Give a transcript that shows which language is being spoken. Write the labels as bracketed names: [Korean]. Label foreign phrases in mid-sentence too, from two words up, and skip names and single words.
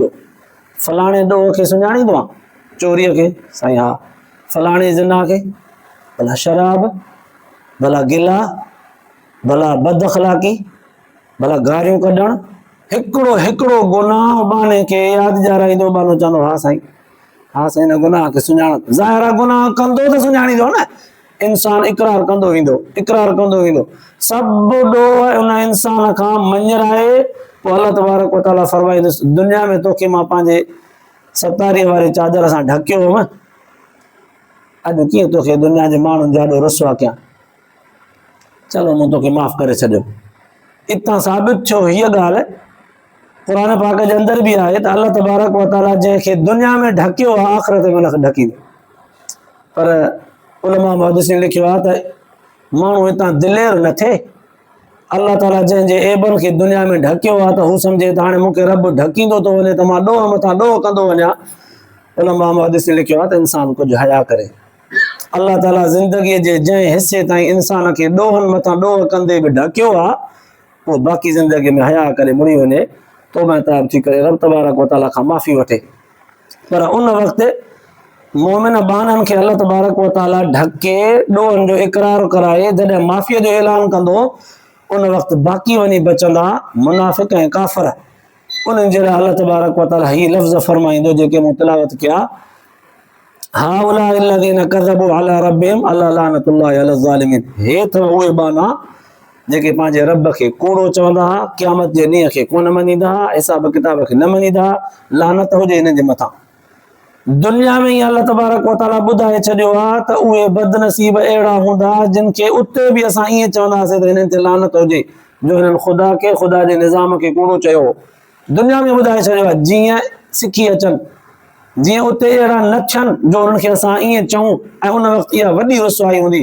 [Sindhi] फलाणे ॾोह खे सुञाणींदो आहे, चोरीअ खे, साईं हा, फलाणे ज़िना खे, भला शराब, भला गिला, भला बद अख़लाक़ी, भला गारियूं कढणु, हिकिड़ो हिकिड़ो गुनाह बाने खे यादि ॾियाराईंदो। बानो चवंदो हा साईं हिन गुनाह खे सुञाण, ज़ाहिर आहे गुनाह कंदो त सुञाणींदो न, इंसान इक़रार कंदो वेंदो, सभु ॾोह उन इंसान खां मंझराए, पोइ अल्लाह तबारक व तआला फरमाईंदुसि, दुनिया में तोखे मां पंहिंजे सतारीअ वारी चादर सां ढकियो हुअमि, अॼु कीअं तोखे दुनिया जे माण्हुनि जा ॾाढो रुसवा कयां, चलो मूं तोखे माफ़ करे छॾियो। इतां साबित थियो हीअ ॻाल्हि क़ुरान पाक जे अंदरि बि आहे त अल्लाह तबारक व तआला जंहिंखे दुनिया में ढकियो आहे, आख़िरत में उनखे ढकींदो। पर उलमा मुहद्दिसीन लिखियो आहे त माण्हू हितां दिलेर न थिए, अल्लाह ताला जंहिंजे ऐबनि खे दुनिया में ढकियो आहे त हू सम्झे त हाणे मूंखे रब ढकींदो थो वञे त मां ॾोह मथां ॾोह कंदो वञा। उलमा मुहद्दिसीन लिखियो आहे त इंसान कुझु हया करे, अल्लाह ताला ज़िंदगीअ जे जंहिं हिसे ताईं इंसान खे ॾोहनि मथां ॾोह कंदे बि ढकियो आहे, पोइ बाक़ी ज़िंदगीअ में हया करे मुड़ी वञे, तौबा ताब थी करे रब तबारक व तआला खां माफ़ी वठे। पर उन वक़्तु मोमिन बाननि खे अल्लाह तबारक व तआला ढके ॾोहनि जो इक़रार कराए, जॾहिं माफ़ीअ जो ऐलान कंदो, उन वक़्तु बाक़ी वञी बचंदा मुनाफ़िक़ ऐं काफ़िर। उन्हनि जे लाइ अल्लाह तबारक व तआला हीअ लफ़्ज़ फरमाईंदो जेके मूं तिलावत कया, [Arabic] هؤلاء الذين كذبوا على ربهم ألا لعنة الله على الظالمين, [Sindhi] हे अथव उहे बाना जेके पंहिंजे रब खे कूड़ो चवंदा हुआ, क़यामत जे ॾींहं खे कोन मञींदा हुआ, हिसाब किताब खे न मञींदा हुआ, लानत हुजे हिननि जे मथां। दुनिया में ही अल्लाह तबारक व तआला बुधाए छॾियो आहे त उहे बदनसीब अहिड़ा हूंदा जिन खे उते बि असां ईअं चवंदासीं त हिननि ते लानत हुजे जो हिननि ख़ुदा खे ख़ुदा जे निज़ाम खे कूड़ो चयो। दुनिया में ॿुधाए छॾियो आहे जीअं सिखी अचनि, जीअं उते अहिड़ा न थियनि जो उन्हनि खे असां ईअं चऊं ऐं उन वक़्तु इहा वॾी रुसवाई हूंदी।